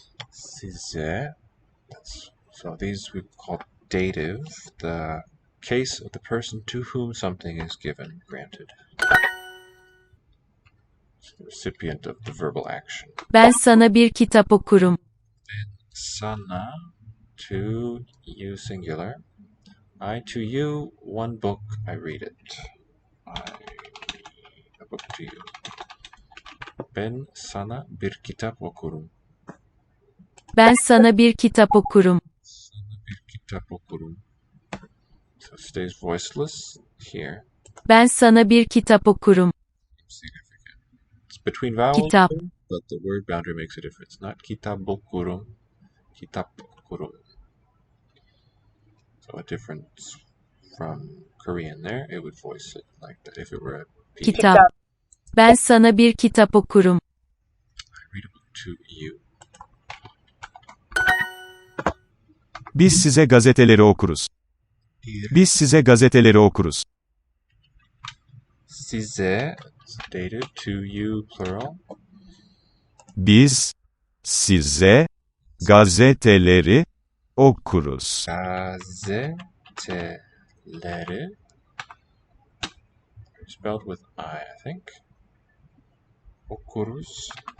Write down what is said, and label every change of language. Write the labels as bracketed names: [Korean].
[Turkish] Size. [English] So these we call dative, the case of the person to whom something is given, granted. It's the recipient of the verbal action. [Turkish] Ben sana bir kitap okurum. [English] Sana, to you singular. I to you, one book, I read it. I read a book to you. [Turkish] Ben sana bir kitap okurum. Ben sana bir kitap okurum. Sana bir kitap okurum. [English] So it stays voiceless here. [Turkish] Ben sana bir kitap okurum. [English] Significant. It's between vowels, [Turkish] Kitap. [English] but the word boundary makes a difference. Not [Turkish] kitap okurum, kitap okurum. [English] So a difference from Korean there, it would voice it like that if it were a P. [Turkish] Kitap. Ben sana bir kitap okurum. [English] I read a book to you. [Turkish] Biz size gazeteleri okuruz. Biz size gazeteleri okuruz. [English] Size, dated, to you, plural. [Turkish] Biz size gazeteleri okuruz. Gazeteleri Leri. [English] Spelled with I think. Okuruz.